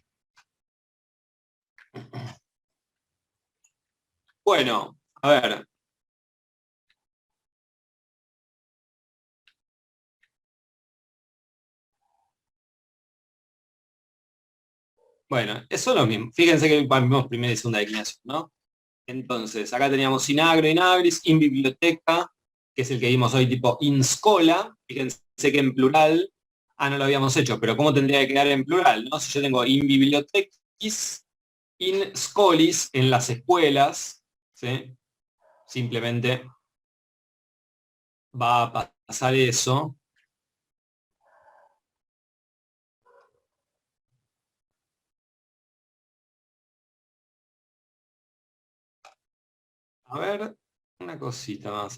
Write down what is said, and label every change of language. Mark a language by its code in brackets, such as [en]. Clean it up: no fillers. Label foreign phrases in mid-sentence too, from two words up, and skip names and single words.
[es] Bueno, a ver. Bueno, eso es lo mismo. Fíjense que vimos primera y segunda declinación, ¿no? Entonces, acá teníamos [la] in agro, in agris, in biblioteca, [es] que es el que vimos hoy tipo [la] in schola. [es] Fíjense que en plural, no lo habíamos hecho, pero ¿cómo tendría que quedar en plural, no? Si yo tengo [la] in bibliotequis, in scholis, [es] en las escuelas, ¿sí? Simplemente va a pasar eso. A ver, una cosita más.